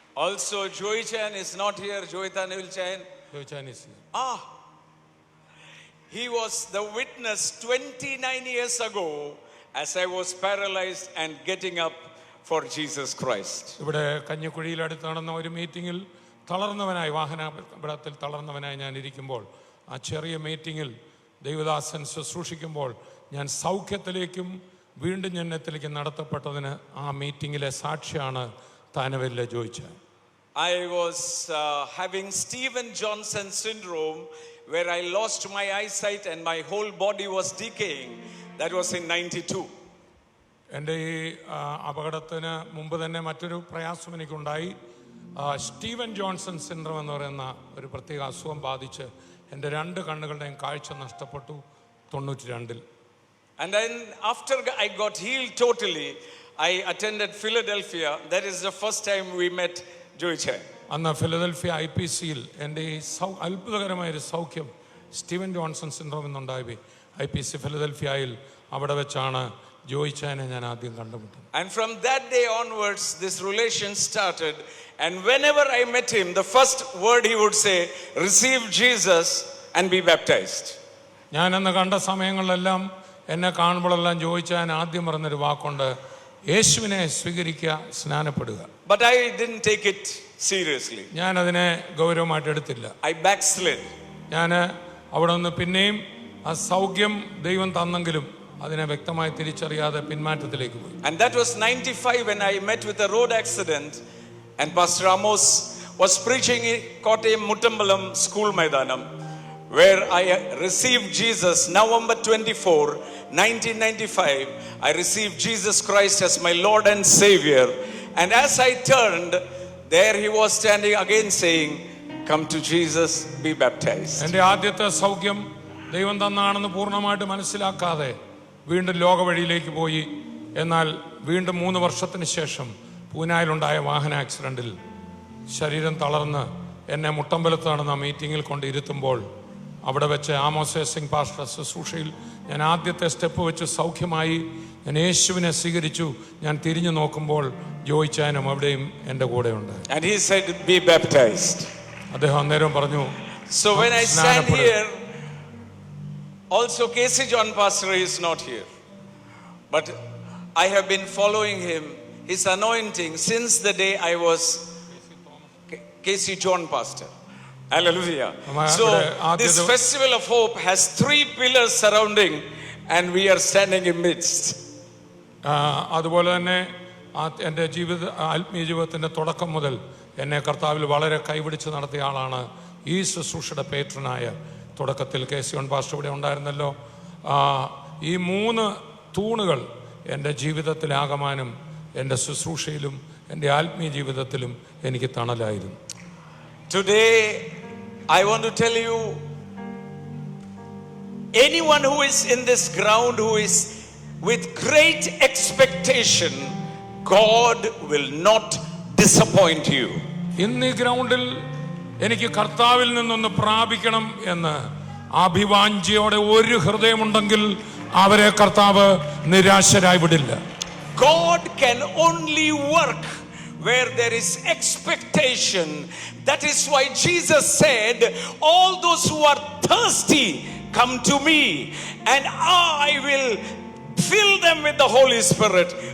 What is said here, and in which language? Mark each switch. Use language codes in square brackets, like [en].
[en] Also, Joy Chan is not here. Joy Tanil Chan. Joy Chan is here. He was the witness 29 years ago as I was paralyzed and getting up for Jesus Christ. [ml] ഇവിടെ കഞ്ഞിക്കുഴിയിലടുത്ത് നടന്ന ഒരു മീറ്റിങ്ങിൽ തളർന്നവനായി, വാഹനാപകടത്തിൽ തളർന്നവനായി ഞാൻ ഇരിക്കുമ്പോൾ, ആ ചെറിയ മീറ്റിങ്ങിൽ ദൈവദാസൻ ശുശ്രൂഷിക്കുമ്പോൾ ഞാൻ സൗഖ്യത്തിലേക്കും വീണ്ടും ജനനത്തിലേക്കും നടത്തപ്പെട്ടതിന് ആ മീറ്റിങ്ങിലെ സാക്ഷിയാണ് താനവരിലെ ജോയിച്ചത്. [en] I was having Stephen Johnson syndrome, where I lost my eyesight and my whole body was decaying. That was in 92. [ml] എൻ്റെ ഈ അപകടത്തിന് മുമ്പ് തന്നെ മറ്റൊരു പ്രയാസം എനിക്കുണ്ടായി. സ്റ്റീവൻ ജോൺസൺ സിൻഡ്രോം എന്ന് പറയുന്ന ഒരു പ്രത്യേക അസുഖം ബാധിച്ച് എൻ്റെ 2 കണ്ണുകളുടെയും കാഴ്ച നഷ്ടപ്പെട്ടു 92-ൽ. [en] And then after I got healed totally, I attended Philadelphia. That is the first time we met Joy Chan. [ml] അന്ന് ഫിലദൽഫിയ IPCയിൽ എൻ്റെ ഈ അത്ഭുതകരമായൊരു സൗഖ്യം സ്റ്റീവൻ ജോൺസൺ സിൻഡ്രോം എന്നുണ്ടായി. IPC ഫിലദൽഫിയയിൽ അവിടെ വെച്ചാണ് ജോയ് ചാനെ ഞാൻ ആദ്യം കണ്ടുമുട്ടുന്നത്. [en] And from that day onwards this relation started, and whenever I met him, the first word he would say, receive Jesus and be baptized. [ml] ഞാൻ അന്ന് കണ്ട സമയങ്ങളിലെല്ലാം എന്നെ കാണുമ്പോഴെല്ലാം ജോയ് ചാൻ ആദ്യം പറഞ്ഞൊരു വാക്കുണ്ട്, യേശുവിനെ സ്വീകരിക്കുക, സ്നാനപ്പെടുക. [en] But I didn't take it seriously. [ml] ഞാൻ അതിനെ ഗൗരവമായിട്ട് എടുത്തില്ല. [en] I backslid. [ml] ഞാൻ അവിടെ നിന്ന് പിന്നെയും ആ സൗഖ്യം ദൈവം തന്നെങ്കിലും അതിനെ വ്യക്തമായി തിരിച്ചറിയാതെ പിന്മാറ്റത്തിലേക്ക് പോയി. [en] And that was 95 when I met with a road accident, and Pastor Amos was preaching in Kottayam Muttambalam School Maidanam, where I received Jesus. November 24, 1995, I received Jesus Christ as my Lord and Savior. And as I turned, there he was standing again saying, come to Jesus, be baptized. [ml] എൻ്റെ ആദ്യത്തെ സൗഖ്യം ദൈവം തന്നാണെന്ന് പൂർണ്ണമായിട്ട് മനസ്സിലാക്കാതെ വീണ്ടും ലോകവഴിയിലേക്ക് പോയി. എന്നാൽ വീണ്ടും 3 വർഷത്തിന് ശേഷം പൂനായിലുണ്ടായ വാഹന ആക്സിഡന്റിൽ ശരീരം തളർന്ന് എന്നെ മുട്ടമ്പലത്ത് നടന്ന മീറ്റിങ്ങിൽ കൊണ്ടിരുത്തുമ്പോൾ അവിടെ വെച്ച് ആമോസ് സിംഗ് പാസ്റ്റർ ശുശ്രൂഷയിൽ ഞാൻ ആദ്യത്തെ സ്റ്റെപ്പ് വെച്ച് സൗഖ്യമായി. ഞാൻ യേശുവിനെ സ്വീകരിച്ചു. ഞാൻ തിരിഞ്ഞു നോക്കുമ്പോൾ ജോയിച്ചാനും അവിടെയും എൻ്റെ കൂടെയുണ്ട്. [en] And he said, be baptized. [ml] അദ്ദേഹം അന്നേരം പറഞ്ഞു. [en] So when I stand here, also Casey John Pastor is not here, but I have been following him, his anointing, since the day I was Casey John Pastor. Hallelujah. So this festival of hope has 3 pillars surrounding, and we are standing in midst. [ml] അതുപോലെ തന്നെ എൻ്റെ ആത്മീയ ജീവിതത്തിൻ്റെ തുടക്കം മുതൽ എന്നെ കർത്താവിൽ വളരെ കൈപിടിച്ച് നടത്തിയ ആളാണ് ഈ ശുശ്രൂഷയുടെ പേട്രനായ തുടക്കത്തിൽ കെ സി ഓൺ പാസ്റ്റർ ഇവിടെ ഉണ്ടായിരുന്നല്ലോ. ഈ 3 തൂണുകൾ എൻ്റെ ജീവിതത്തിലാകമാനം എൻ്റെ ശുശ്രൂഷയിലും എൻ്റെ ആത്മീയ ജീവിതത്തിലും എനിക്ക് തണലായിരുന്നു. [en] Today I want to tell you, anyone who is in this ground who is with great expectation, God will not disappoint you. [ml] ഇന്ന് ഈ ഗ്രൗണ്ടിൽ എനിക്ക് കർത്താവിൽ നിന്നൊന്ന് പ്രാപിക്കണം എന്ന് അഭിവാഞ്ഛയോടെ ഒരു ഹൃദയമുണ്ടെങ്കിൽ അവരെ കർത്താവ് നിരാശരായി വിടില്ല. [en] God can only work where there is expectation. That is why Jesus said, all those who are thirsty, come to me, and I will fill them with the Holy Spirit.